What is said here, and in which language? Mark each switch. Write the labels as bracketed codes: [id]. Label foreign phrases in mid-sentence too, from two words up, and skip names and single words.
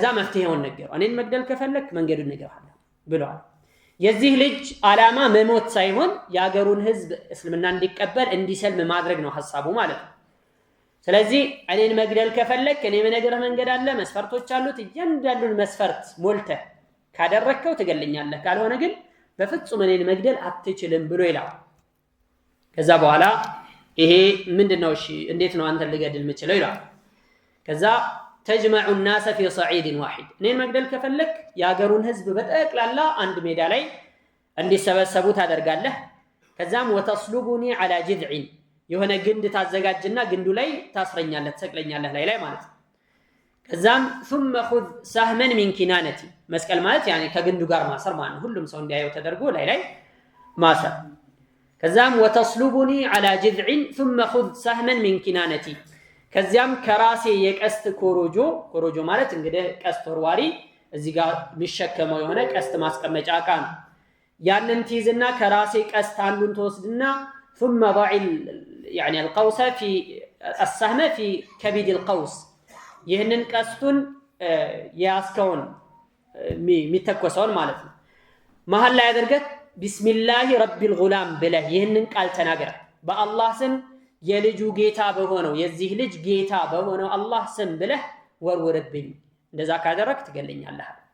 [am] መፍትሄውን ነገረው። እኔን መግደል ከፈለክ መንገዱን እነግርሃለሁ ብለዋል። የዚህ ልጅ ዓላማ መሞት ሳይሆን የአገሩን ህዝብ እስልምና እንዲቀበል እንዲሰልም ማድረግ ነው ሐሳቡ ማለት ነው። ስለዚህ እኔን መግደል ከፈለክ እኔ የምነግርህ መንገድ አለ፣ መስፈርቶች አሉት። እያንዳንዱን መስፈርት ሞልተህ ካደረከው ትገለኛለህ፣ ካልሆነ ግን በፍጹም እኔን መግደል አትችልም ብሎ ይላል። ከዛ በኋላ ይሄ ምንድነው? እሺ እንዴት ነው አንተን ልገድል የምችለው ይላል። ከዛ [ar] تجمع الناس في صعيد واحد [am] እኔን መግደል ከፈለክ የአገሩን ህዝብ በጠቅላላ አንድ ሜዳ ላይ እንዲሰበሰቡ ታደርጋለህ። ከዛም [ar] وتصلبني على جذع [am] የሆነ ግንድ ታዘጋጅና ግንዱ ላይ ታስረኛለህ፣ ትሰቅለኛለህ ላይ ማለት ነው። ከዛም [ar] ثم خذ سهما من كنانتي [am] መስቀል ማለት ከግንዱ ጋር ማሰር ማለት ነው። ሁሉም ሰው እንዲያየው ተደርጎ ላይ ማሰር። ከዛም [ar] وتصلبني على جذع ثم خذ سهما من كنانتي [am] ከዚያም ከራሴ የቀስት ኮሮጆ ማለት እንግዲህ ቀስት ወርዋሪ እዚህ ጋር የሚሸከመው የሆነ ቀስት ማስቀመጫ ዕቃ ነው። ያንን ትይዝና ከራሴ ቀስት አንዱን ተወስድና [ar] ثم ضع القوس في السهم في كبد القوس [am] ይህንን ቀስቱን ያስከውን የሚተኮሰውን ማለት ነው መሃል ላይ አድርገህ [ar] بسم الله رب الغلام [am] ብለህ ይህንን ቃል ተናገር። በአላህ ስም የልጁ ጌታ በሆነው የዚህ ልጅ ጌታ በሆነው አላህ ስም ብለህ ወርውርብኝ። እንደዛ ካደረክ ትገለኛለህ።